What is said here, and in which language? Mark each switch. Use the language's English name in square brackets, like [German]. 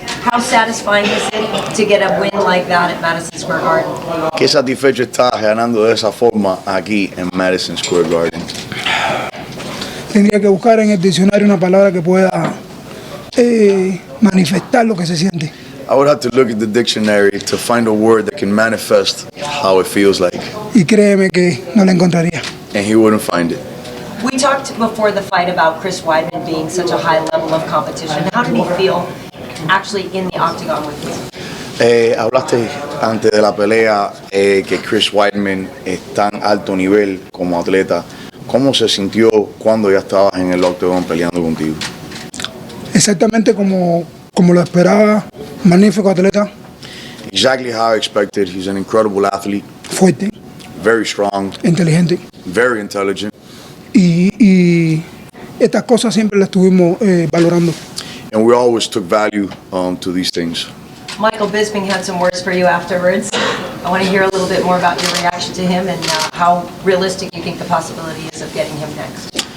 [English] How satisfying is it to get a win like that at Madison Square Garden? [Spanish] Qué satisfecho estás ganando de esa forma aquí en Madison Square Garden. Tendría que buscar en el diccionario una palabra que pueda manifestar lo que se siente. [English] I would have to look at the dictionary to find a word that can manifest how it feels like. [Spanish] Y créeme que no la encontraría. [English] And he wouldn't find it. We talked before the fight about Chris Weidman being such a high level of competition. How did he feel actually in the octagon with you? [Spanish] Hablaste antes de la pelea que Chris Weidman es tan alto nivel como atleta. ¿Cómo se sintió cuando ya estabas en el octagon peleando contigo? Exactamente como lo esperaba, magnífico atleta. [English] Exactly how I expected. He's an incredible athlete. [Spanish] Fuerte. [English] Very strong. [Spanish] Inteligente. [English] Very intelligent. [Spanish] Y estas cosas siempre las estuvimos valorando. [English] And we always took value to these things. Michael Bisping had some words for you afterwards. I want to hear a little bit more about your reaction to him and how realistic you think the possibility is of getting him next.